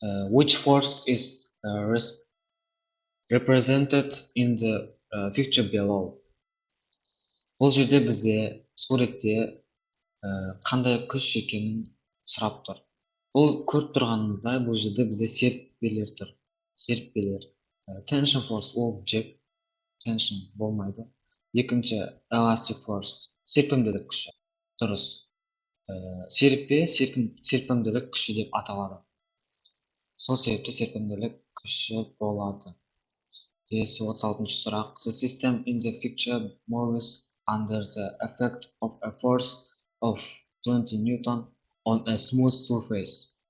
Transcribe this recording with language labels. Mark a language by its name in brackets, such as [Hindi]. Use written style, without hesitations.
[English] Which force is represented in the picture below? [Kazakh] Бұл жерде бізде суретте қандай күш екенін сұрап тұр. Бұл көріп тұрғанымыздай, бұл жерде бізде серіппелер тұр. Серіппелер. [English] Tension force [Kazakh] ол джек. Tension болмайды. Екінші elastic force. Серпімділік күші. Дұрыс. Серіппе серпімділік күші деп аталады. Сол себепті серпімділік күші болады. 36-ші сұрақ. [English] The system in the picture moves under the effect of a force of 20 Newton on a smooth surface.